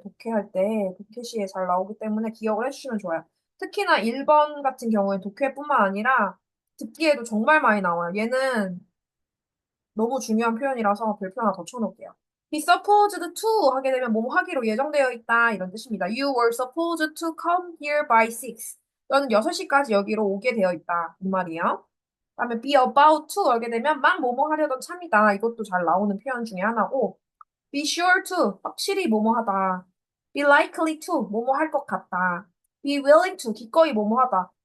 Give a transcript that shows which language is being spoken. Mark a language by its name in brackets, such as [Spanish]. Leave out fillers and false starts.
[Korean] 독해할 때, 독해시에 잘 나오기 때문에 기억을 해주시면 좋아요. 특히나 1번 같은 경우에 독해뿐만 아니라, 듣기에도 정말 많이 나와요. 얘는 너무 중요한 표현이라서 별표 하나 더 쳐놓을게요. [English] Be supposed to [Korean] 하게 되면 뭐뭐 하기로 예정되어 있다 이런 뜻입니다. [English] You were supposed to come here by 6. [Korean] 너는 6시까지 여기로 오게 되어 있다. 이 말이에요. 그다음에 [English] be about to [Korean] 하게 되면 막 뭐뭐 하려던 참이다. 이것도 잘 나오는 표현 중에 하나고 [English] be sure to [Korean] 확실히 뭐뭐 하다. [English] be likely to [Korean] 뭐뭐 할 것 같다. [English] be willing to [Korean] 기꺼이 뭐뭐 하다.